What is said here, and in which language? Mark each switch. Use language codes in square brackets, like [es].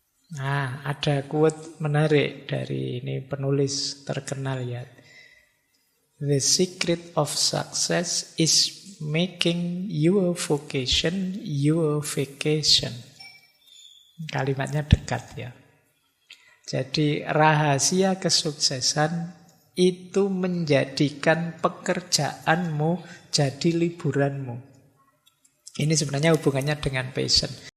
[id] Nah, ada quote menarik dari ini penulis terkenal ya. [en] The secret of success is making your vocation your vacation. [id] Kalimatnya dekat ya. Jadi rahasia kesuksesan itu menjadikan pekerjaanmu jadi liburanmu. Ini sebenarnya hubungannya dengan passion.